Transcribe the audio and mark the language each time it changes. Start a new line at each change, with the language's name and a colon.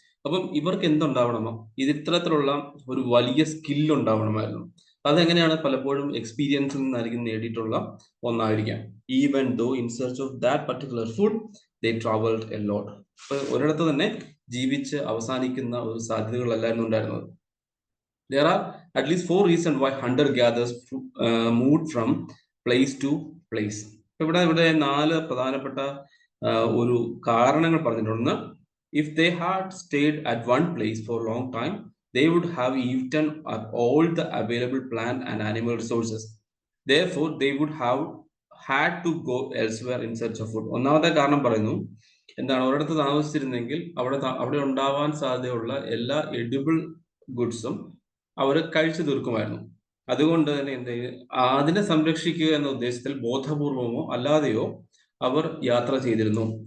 Malayalam: അപ്പം ഇവർക്ക് എന്തുണ്ടാവണമോ, ഇത്തരത്തിലുള്ള ഒരു വലിയ സ്കിൽ ഉണ്ടാവണമായിരുന്നു. അതെങ്ങനെയാണ്? പലപ്പോഴും എക്സ്പീരിയൻസിൽ നിന്നായിരിക്കും നേടിയിട്ടുള്ള ഒന്നായിരിക്കാം.
English: Even though in search of that particular food they travelled a lot.
Malayalam: അപ്പൊ ഒരിടത്ത് തന്നെ ജീവിച്ച് അവസാനിക്കുന്ന ഒരു സാധ്യതകളല്ലായിരുന്നു ഉണ്ടായിരുന്നത്.
English: There are at least 4 reasons why hunter-gatherers moved from place to place.
Malayalam: ഇവിടെ 4 പ്രധാനപ്പെട്ട ഒരു കാരണങ്ങൾ പറഞ്ഞിട്ടുണ്ട്.
English: If they had stayed at one place for a long time, they would have eaten up all the available plant and animal resources. Therefore, they would have had to go elsewhere in search of food.
Malayalam: ഒന്നാമത്തെ കാരണം പറയുന്നു, എന്താണ്? ഒരിടത്ത് താമസിച്ചിരുന്നെങ്കിൽ അവിടെ ഉണ്ടാവാൻ സാധ്യതയുള്ള എല്ലാ edible ഗുഡ്സും അവർ കഴിച്ചു തീർക്കുമായിരുന്നു. അതുകൊണ്ട് തന്നെ അതിനെ സംരക്ഷിക്കുക എന്ന ഉദ്ദേശത്തിൽ ബോധപൂർവമോ അല്ലാതെയോ അവർ യാത്ര ചെയ്തിരുന്നു.